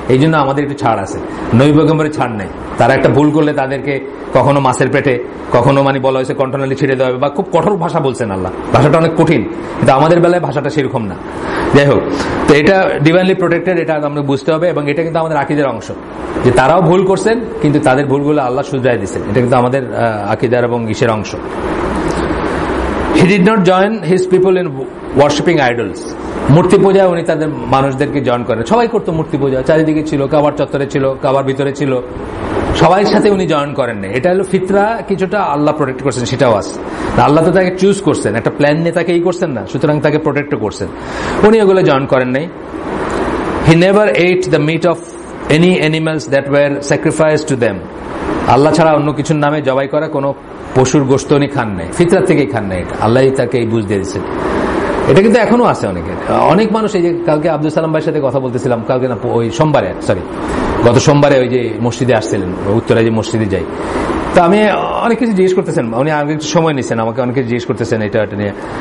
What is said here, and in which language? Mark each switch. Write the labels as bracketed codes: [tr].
[bn] এই জন্য আমাদের একটু ছাড় আছে, নবী পয়গম্বরের ছাড় নেই। তারা একটা ভুল করলে তাদেরকে কখনো মাছের পেটে, কখনো মানে বলা হয়েছে কণ্ঠনালী ছিঁড়ে দেওয়া হবে, বা খুব কঠোর ভাষা বলছেন আল্লাহ, ভাষাটা অনেক কঠিন, কিন্তু আমাদের বেলায় ভাষাটা সেরকম না। যাই হোক, তো এটা ডিভাইনলি প্রোটেক্টেড, এটা আমরা বুঝতে হবে, এবং এটা কিন্তু আমাদের আকীদার অংশ, যে তারাও ভুল করছেন কিন্তু তাদের ভুলগুলো আল্লাহ শুধরাই দিচ্ছেন, এটা কিন্তু আমাদের আকীদার এবং ইসের অংশ। [en] He did not join his people in worshipping idols. [bn] মূর্তি পূজা উনি তাদের মানুষদেরকে জয়েন করেন, সবাই করতো মূর্তি পূজা, চারিদিকে ছিল, কাবার চত্বরে ছিল, কাবার ভিতরে ছিল, সবাই সাথে উনি জয়েন করেন না। এটা হলো ফিতরা, কিছুটা আল্লাহ প্রোটেক্ট করছেন, সেটাও আছে। আল্লাহ তো তাকে চুজ করছেন, একটা প্ল্যান নিয়ে তাকে করছেন না, সুতরাং তাকে প্রোটেক্ট করছেন, উনি ওগুলো জয়েন করেন নাই। [en] He never ate the meat of any animals that were sacrificed to them. [bn] আল্লাহ ছাড়া অন্য কিছুর নামে জবাই করা কোনো পশুর গোশত উনি খান নাই, ফিতরা থেকেই খান নাই, এটা আল্লাহ তাকে এই বুঝ দিয়ে দিচ্ছেন। এটা কিন্তু এখনো আছে অনেকের, অনেক মানুষ। এই যে কালকে আব্দুল সালাম ভাইয়ের সাথে কথা বলতেছিলাম, কালকে না ওই সোমবারে, গত সোমবারে ওই যে মসজিদে আসছিলেন, উত্তরায় যে মসজিদে যাই, তো আমি অনেক কিছু জিজ্ঞেস করতেছেন, উনি আগে একটু সময় নিচ্ছেন, আমাকে অনেক কিছু জিজ্ঞেস করতেছেন এটা নিয়ে।